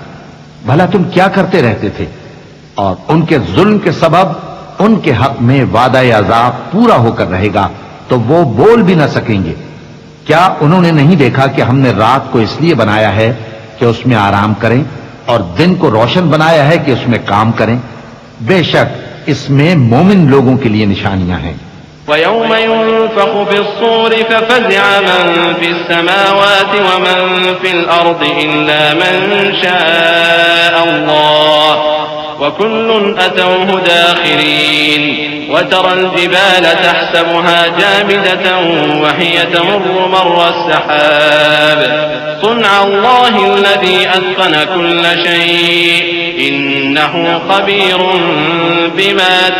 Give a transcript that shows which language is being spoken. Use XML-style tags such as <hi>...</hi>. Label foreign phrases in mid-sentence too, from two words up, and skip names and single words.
<hi>भला तुम क्या करते रहते थे। और उनके जुल्म के सबब उनके हक में वादा अजाब पूरा होकर रहेगा तो वो बोल भी ना सकेंगे। क्या उन्होंने नहीं देखा कि हमने रात को इसलिए बनाया है कि उसमें आराम करें और दिन को रोशन बनाया है कि उसमें काम करें। बेशक इसमें मोमिन लोगों के लिए निशानियां हैं।</hi> <ar>ويوم ينفخ في الصور ففزع من في السماوات ومن في الأرض إلا من شاء الله وكل أتوه داخرين وترى الجبال تحسبها جامدة وهي تمر مر السحاب صنع الله الذي أتقن كل شيء إنه خبير بما</ar>